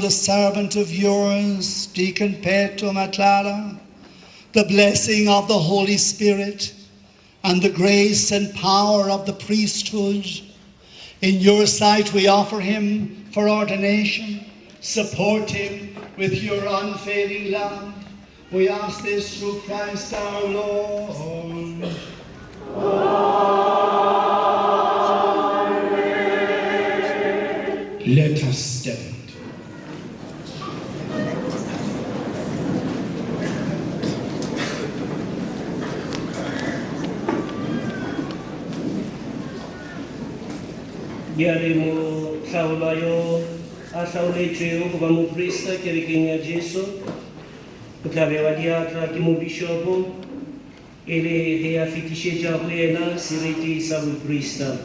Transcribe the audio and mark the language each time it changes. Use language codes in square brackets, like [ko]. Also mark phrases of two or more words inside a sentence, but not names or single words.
[en] the servant of yours, Deacon Pheto Matlala, the blessing of the Holy Spirit and the grace and power of the priesthood, In your sight we offer him for ordination. Support him with your unfailing love. We ask this through Christ our Lord. Let us stand. [nso] Bjale mo hlaolayo a hlaoletšwego go ba moprista kerekeng ya Jesu o tla bewa diatla ke mobišopo e le ge a fetišetša go yena seriti sa boprista.